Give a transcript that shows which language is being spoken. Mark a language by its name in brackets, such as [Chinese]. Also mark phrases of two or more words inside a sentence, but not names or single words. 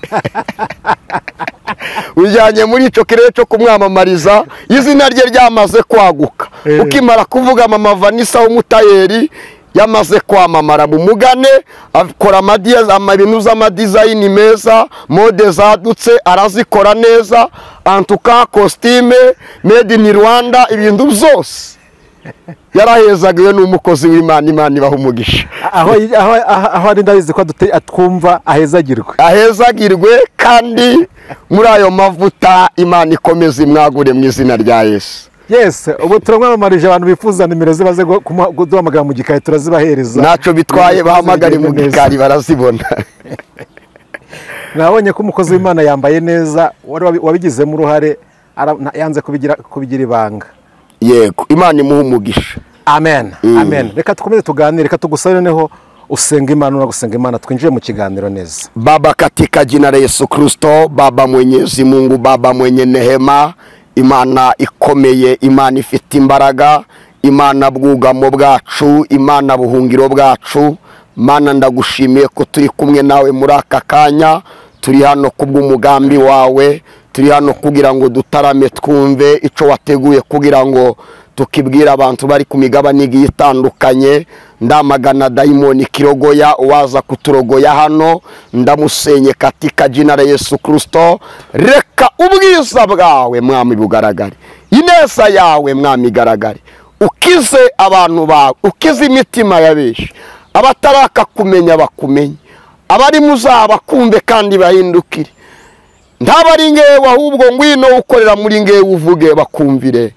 [Kinyarwanda] ujyanye muri ico kirere cyo kumwamamariza izina rye ryamaze kwaguka ukimara kuvuga Mama Vanessa w'umutayeri yamaze kwamamara mu mugane akora ibintu z'amadesign meza mode zadutse arazikora neza antuka costume [English] made in Rwanda [Kinyarwanda] ibintu byose yarahezagiwe n'umukozi w'Imana Imana ibaha umugisha aho ari ndabizi ko atwumva ahezagirwe kandi muri ayo mavuta Imana ikomeze imwagure mu izina rya Yesu yes ubu turamwamamarije abantu bifuza nimero zibaze guhamagara mu gikari turazibahereza naco bitwaye bahamagara mu gikari barazibona nabonye ko umukozi w'Imana yambaye neza wabigizemo uruhare yanze kubigira ibanga yego Imana imuha umugisha amen amen reka tukomeze tuganire reka tugusabe noneho usenga Imana unagusenga Imana twinjiye mu kiganiro neza [Swahili] Baba katika jina la Yesu Kristo Baba Mwenyezi Mungu Baba mwenye nehema [Kinyarwanda] Imana ikomeye Imana ifite imbaraga Imana bwugamo bwacu Imana buhungiro bwacu Mana ndagushimiye ko turi kumwe nawe muri aka kanya turi hano kubw'umugambi wawe turi hano kugira ngo dutarame twumve icyo wateguye kugira ngo tukibwira abantu bari ku migabane igiye itandukanye. Ndamagana dayimoni kirogoya uwaza kuturogoya hano, ndamusenye [Swahili] katika jina la Yesu Kristo. [Kinyarwanda] Reka ubwiza bwawe mwami bugaragare, ineza yawe mwami igaragare, ukize abantu bawe, ukize imitima ya benshi, abataraka kumenya bakumenye, abari muzaba kumve kandi bahindukire. Ntabari ngewe ahubwo ngwino ukorera muri ngewe uvuge bakumvire.